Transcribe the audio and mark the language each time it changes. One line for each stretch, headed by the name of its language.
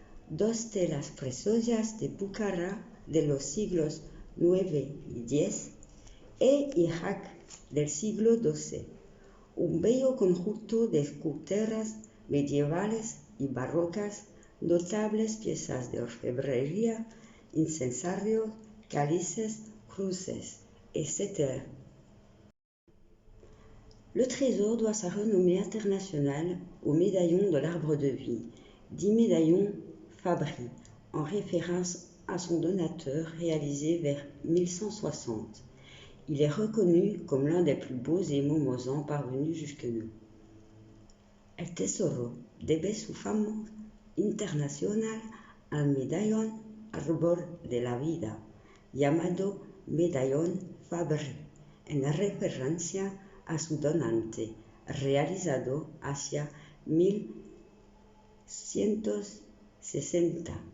Spanish: 2 telas preciosas de Búcara de los siglos IX y X e Irak del siglo XII, un bello conjunto de esculturas medievales y barrocas, notables piezas de orfebrería, incensarios, cálices, cruces, etc.
French: Le trésor doit sa renommée internationale au médaillon de l'arbre de vie, dit médaillon Fabry, en référence à son donateur réalisé vers 1160. Il est reconnu comme l'un des plus beaux émaux mosans parvenus jusque nous.
Spanish: El tesoro debe su fama internacional al medallón Árbol de la Vida, llamado Medallón Fabry, en referencia a su donante, realizado hacia 1160.